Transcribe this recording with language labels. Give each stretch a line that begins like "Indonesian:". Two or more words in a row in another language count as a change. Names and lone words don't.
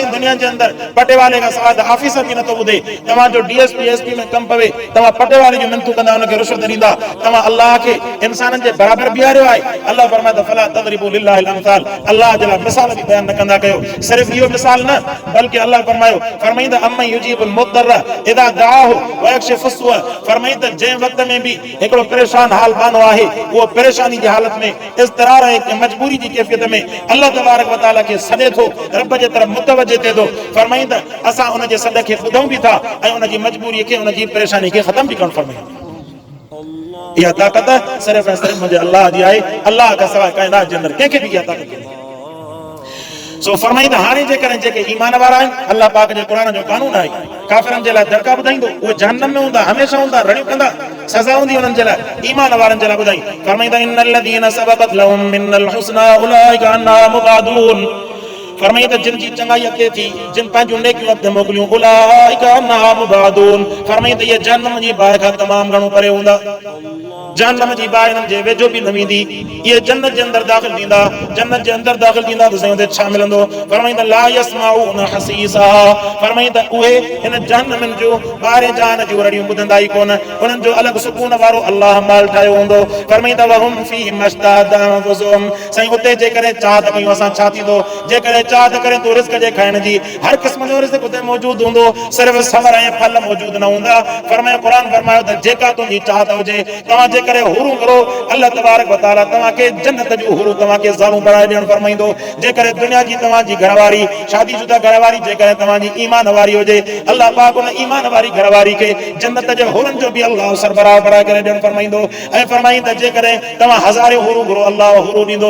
Sindhi: दुनिया जे अंदरि पटेवाले खां सवाइ ऑफिसर बि नथो ॿुधे। तव्हांजो DSP SP में कमु पवे, तव्हां पटेवाले जूं मिनतूं कंदा, हुनखे रिश्वत ॾींदा, तव्हां अल्लाह खे इंसाननि जे बराबरि बीहारियो आहे। अल्लाह फरमाए त
Arabic: فلا تضربوا لله الأمثال,
Sindhi: अल्लाह जे लाइ मिसाल बि बयान न कंदा कयो। सिर्फ़ इहो मिसाल न, बल्कि अल्लाह फरमाईंदा
Arabic: أمن يجيب المضطر إذا دعاه ويكشف السوء,
Sindhi: फरमाईंदा जंहिं वक़्त में बि हिकिड़ो परेशान हाल बानो आहे, उहो परेशानी जी हालत में, इज़्तिरार ऐं मजबूरी जी कैफ़ियत में अल्लाह
Arabic: تبارك وتعالى
Sindhi: खे सॾे थो, रब जे तरफ़ मुतवजे थिए थो। फरमाईंदा असां उन जे सॾ खे ॿुधूं बि था ऐं उन जी मजबूरीअ खे, उन जी परेशानी खे ख़तम बि करणु फरमाईंदा। इहा ताक़त सिर्फ़ ऐं सिर्फ़ मुंहिंजे अल्लाह जी आहे। अल्लाह खां सवाइ काइनात जे अंदरि कंहिंखे बि इहा ताक़त कोन्हे। सो फरमाईंदा हाणे जेकॾहिं जेके ईमान वारा आहिनि, अल्लाह पाक जे क़ुर जो कानून आहे, काफ़िरनि जे लाइ दड़का ॿुधाईंदो, उहे जहन्नम में हूंदा, हमेशह हूंदा, रड़ियूं कंदा, सज़ा हूंदी उन्हनि जे लाइ। ईमान वारनि जे लाइ ॿुधाई, फरमाईंदा
Arabic: إن الذين سبقت لهم من الحسنى أولئك عنها مبعدون,
Sindhi: फरमाईंदा जिन जी चङाई अॻिते थी, जिन पंहिंजूं नेकियूं अॻिते मोकिलियूं,
Arabic: أولئك عنها مبعدون,
Sindhi: फरमाईंदा इहे जहन्नम जी बाहि खां तमामु घणो परे हूंदा, जहन्नम जी बाहि हिननि जे वेझो बि न वेंदी। इहे जन्नत जे अंदरि दाख़िल थींदा, जन्नत जे अंदरि दाख़िल थींदा त साईं उते छा मिलंदो? फरमाईंदा
Arabic: لا يسمعون حسيسا,
Sindhi: फरमाईंदा उहे हिन जहन्नम जो ॿाहिरें जहान जूं रड़ियूं ॿुधंदा ई कोन, उन्हनि जो अलॻि सुकून वारो अल्लाह माल ठाहियो हूंदो। फरमाईंदा
Arabic: وهم في ما اشتهت أنفسهم,
Sindhi: साईं उते जेकॾहिं चाहत कयूं असां छा थींदो? जेकॾहिं चाहत करे तूं रिज़्क़ जे खाइण जी, हर क़िस्म जो रिज़्क़ उते मौजूदु हूंदो, सिर्फ़ सबर ऐं फल मौजूदु न हूंदा। फरमायो क़ुर फरमायो त जेका तुंहिंजी चाहत हुजे, तव्हां जेकॾहिं हुरूं करो, अल्लाह
Arabic: تبارك وتعالى
Sindhi: तव्हांखे जन्नत जूं हुरूं तव्हांखे ज़ालूं बणाए ॾियणु फरमाईंदो। जेकॾहिं दुनिया जी तव्हांजी घरवारी, शादीशुदा घरवारी जेकॾहिं तव्हांजी ईमान वारी हुजे, अल्लाह पाक उन ईमान वारी घरवारी खे जन्नत जे हुरनि जो बि अल्लाह सरबराह बणाए करे ॾियणु फरमाईंदो। ऐं फरमाईंदा जेकॾहिं तव्हां हज़ारे हुरूं घुरो, अल्लाह हुरूं ॾींदो।